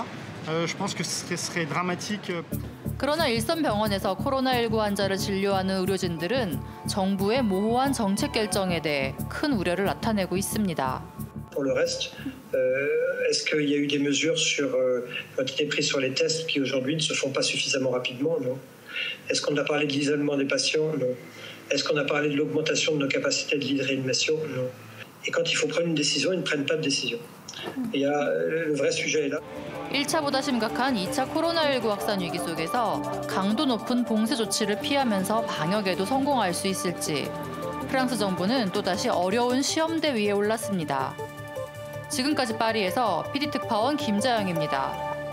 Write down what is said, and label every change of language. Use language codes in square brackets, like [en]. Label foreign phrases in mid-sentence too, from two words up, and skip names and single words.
[fr] Je pense que ce serait dramatique. [ko] 그러나 일선 병원에서 코로나19 환자를 진료하는 의료진들은 정부의 모호한 정책 결정에 대해 큰 우려를 나타내고 있습니다. [fr] Pour le reste, est-ce qu'il y a eu des mesures qui ont été prises sur les tests qui aujourd'hui ne se font pas suffisamment rapidement? Non. Est-ce qu'on a parlé de l'isolement des patients? Non. Est-ce qu'on a parlé de l'augmentation de nos capacités de lit de réanimation? Non. Et quand il faut prendre une décision, ils ne prennent pas de décision. Et le vrai sujet est là. [ko] 1차보다 심각한 2차 코로나19 확산 위기 속에서 강도 높은 봉쇄 조치를 피하면서 방역에도 성공할 수 있을지 프랑스 정부는 또다시 어려운 시험대 위에 올랐습니다. 지금까지 파리에서 PD 특파원 김자영입니다.